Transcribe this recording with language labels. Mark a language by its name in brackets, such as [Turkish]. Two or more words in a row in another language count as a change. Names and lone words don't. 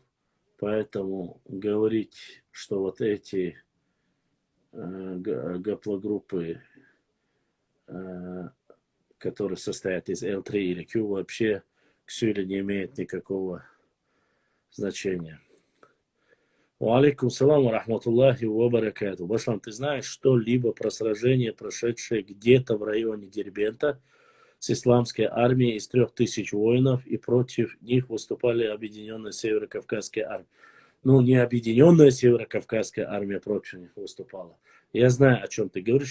[Russian] Поэтому говорить, что вот эти гаплогруппы, которые состоят из L3 или Q, вообще к силе не имеет никакого значения. [Arabic] عليكم السلام ورحمة الله وبركاته. [Russian] Башлам, ты знаешь что-либо про сражение, прошедшее где-то в районе Дербента с исламской армией из 3000 воинов, и против них выступали объединенная Северо-Кавказская армия? Ну, не объединенная Северо-Кавказская армия против них выступала. Я знаю, о чем ты говоришь.